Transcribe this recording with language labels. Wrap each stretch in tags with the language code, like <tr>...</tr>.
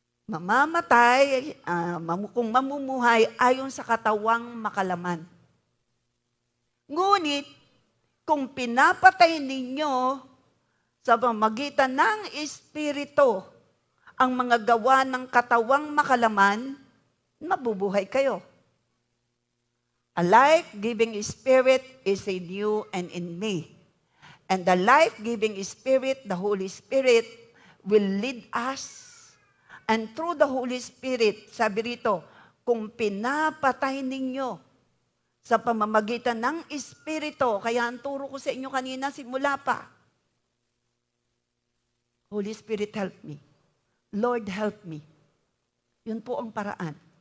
<tl>Mamamatay, kung mamumuhay ayon sa katawang makalaman. Ngunit, kung pinapatay ninyo sa pamamagitan ng Espiritu ang mga gawa ng katawang makalaman, mabubuhay kayo.</tl> <en>A life-giving Spirit is in you and in me. And the life-giving Spirit, the Holy Spirit, will lead us. And through the Holy Spirit,</en> <tl>sabi rito, kung pinapatay ninyo sa pamamagitan ng Espiritu, kaya ang turo ko sa inyo kanina, simula pa.</tl> <en>Holy Spirit, help me. Lord, help me.</en> <tl>Yun po ang paraan.</tl>